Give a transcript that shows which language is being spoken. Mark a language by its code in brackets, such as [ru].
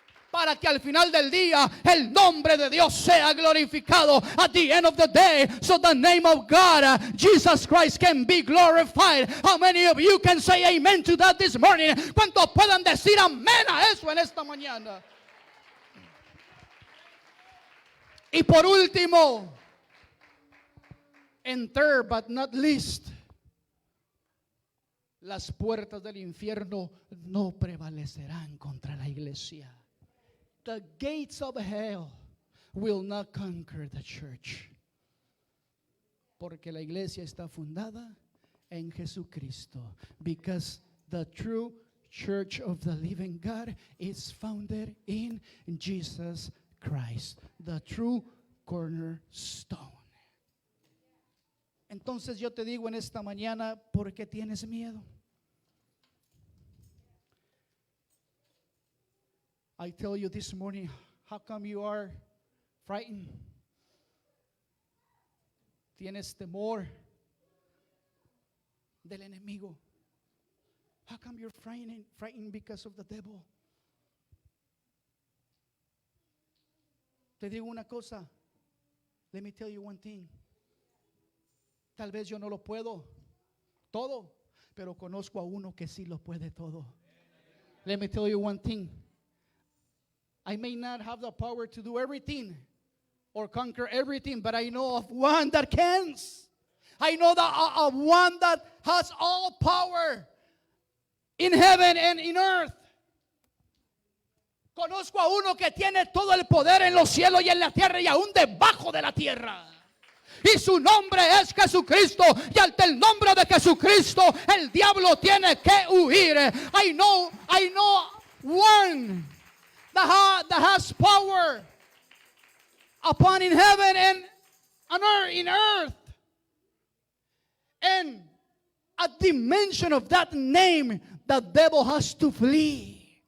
[es] Para que al final del día el nombre de Dios sea glorificado. [en] At the end of the day, so the name of God, Jesus Christ, can be glorified. How many of you can say amen to that this morning? [es] ¿Cuántos puedan decir amén a eso en esta mañana? Y por último, [en] and third but not least, [es] las puertas del infierno no prevalecerán contra la iglesia. [en] The gates of hell will not conquer the church. [es] Porque la iglesia está fundada en Jesucristo. [en] Because the true church of the living God is founded in Jesus Christ, the true cornerstone. [es] Entonces yo te digo en esta mañana, ¿por qué tienes miedo? [en] I tell you this morning, how come you are frightened? [es] Tienes temor del enemigo. [en] How come you're frightened because of the devil? [es] Te digo una cosa. [en] Let me tell you one thing. [es] Tal vez yo no lo puedo todo, pero conozco a uno que sí lo puede todo. [en] Let me tell you one thing. I may not have the power to do everything or conquer everything, but I know of one that can. I know that of one that has all power in heaven and in earth. [es] Conozco a uno que tiene todo el poder en los cielos y en la tierra y aún debajo de la tierra. Y su nombre es Jesucristo. Y ante el nombre de Jesucristo el diablo tiene que huir. [en] I know one that has power upon in heaven and on earth, in earth. And at the mention of that name, the devil has to flee.